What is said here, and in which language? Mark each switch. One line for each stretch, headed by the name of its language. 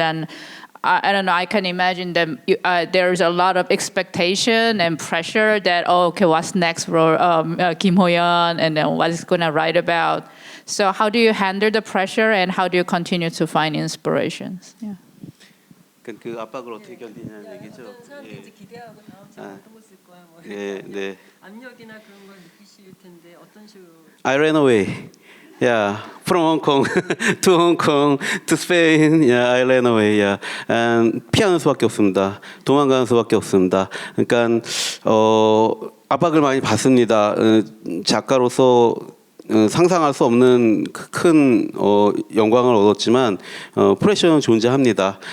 English: And I don't know, I can imagine that there's a lot of expectation and pressure that, okay, what's next for Kim Ho-yeon, and then what is going to write about. So how do you handle the pressure, and how do you continue to find inspirations? Yeah.
Korean: 그 압박을 어떻게 견디냐는 얘기죠. 사람들이 기대하고 다음 작품 어떤 거 쓸 거야, 뭐 예, 네. 압력이나 그런 걸 느끼실 텐데 어떤 식으로?
English: I ran away. Yeah, from Hong Kong to Hong Kong to Spain. Yeah, I ran away. Yeah, and
Korean: 피하는 수밖에 없습니다. 도망가는 수밖에 없습니다. 그러니까 압박을 많이 받습니다. 작가로서 상상할 수 없는 큰 영광을 얻었지만 프레셔는 존재합니다.